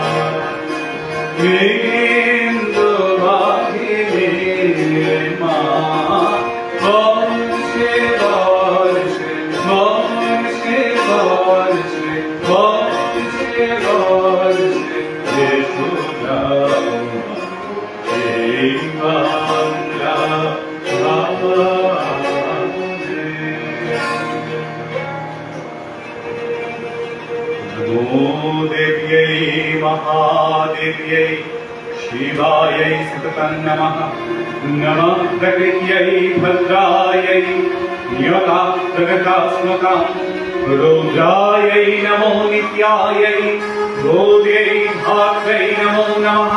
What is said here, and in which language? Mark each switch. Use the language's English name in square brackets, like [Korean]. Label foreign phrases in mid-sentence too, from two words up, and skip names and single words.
[Bangla] মৃদু বাহিনী মা, বর্ষে বর্ষে বর্ষে বর্ষে বর্ষে বর্ষে এসো যাও এই বাংলা গ্রামে। [Sanskrit] नमो देव्यै महादेव्यै शिवायै सततं नमः। नमः प्रकृत्यै भद्रायै नियताप्रगतास्मकां रुद्रायै नमो नित्यायै बोध्यै धात्रै नमो नमः।